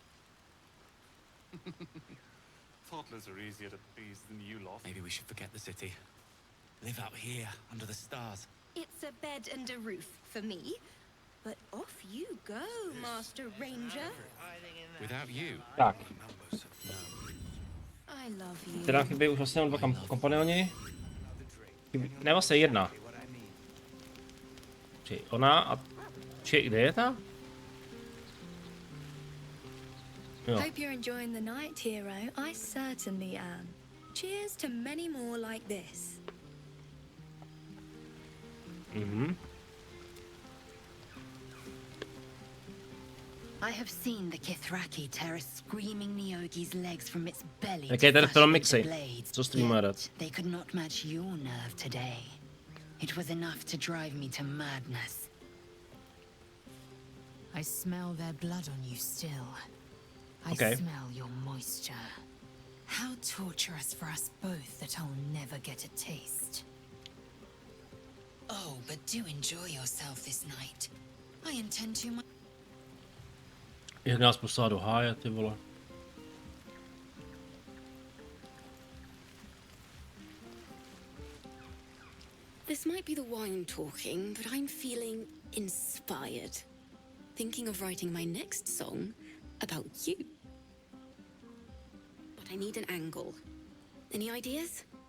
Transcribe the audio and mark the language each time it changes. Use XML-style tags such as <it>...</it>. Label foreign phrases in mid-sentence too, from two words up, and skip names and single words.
<en>Toddlers are easier to please than you lot. Maybe we should forget the city. Live out here, under the stars. It's a bed and a roof for me. But off you go, Master Ranger. Without you.</en> <cs>Tak,</cs> <en>I love you.</en> <cs>teda chybí už vlastně dva kompanoni. Ne, vlastně jedna. Či ona a... Či kde je ta? Jo.</cs> <en>Hope you're enjoying the night, hero. I certainly am. Cheers to many more like this. Mhm. I have seen the Kithraki tear a screaming Neogi's legs from its belly.</en> <cs>Jaké je tady to film fashion mixy?</cs> <en>into blades,</en> <cs>Co streamuje rád?</cs> <en>yet they could not match your nerve today. It was enough to drive me to madness. I smell their blood on you still. I Okay. smell your moisture. How torturous for us both that I'll never get a taste. Oh, but do enjoy yourself this night. I intend to.</en> <cs>Jak nás poslala do háje, ty vole.</cs> <en>This might be the wine talking, but I'm feeling inspired. Thinking of writing my next song about you. But I need an angle. Any ideas?</en>